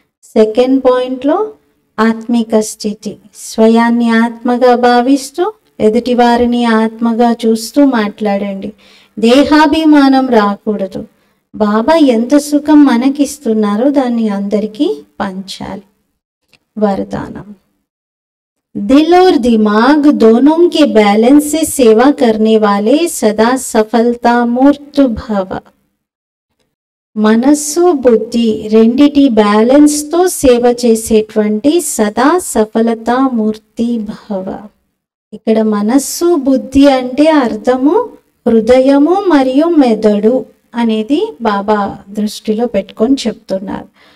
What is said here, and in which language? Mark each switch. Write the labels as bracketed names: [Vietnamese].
[Telugu] Second పాయింట్లో ఆత్మిక స్థితి, స్వయాన్ని ఆత్మగా భావిస్తూ ఎదుటి వారిని ఆత్మగా చూస్తూ మాట్లాడండి. దేహాభిమానం రాకూడదు. బాబా ఎంత సుఖం మనకిస్తున్నారో దాన్ని అందరికీ పంచాలి. [Hindi] वरदानम, दिल और दिमाग दोनों के बैलेंस से सेवा करने वाले सदा सफलता मूर्त भव. [Telugu] మనస్సు బుద్ధి రెండిటి బ్యాలెన్స్ తో సేవ చేసేటువంటి సదా సఫలతా మూర్తి భవ. ఇక్కడ మనస్సు బుద్ధి అంటే అర్థము హృదయము మరియు మెదడు అనేది బాబా దృష్టిలో పెట్టుకొని చెప్తున్నారు.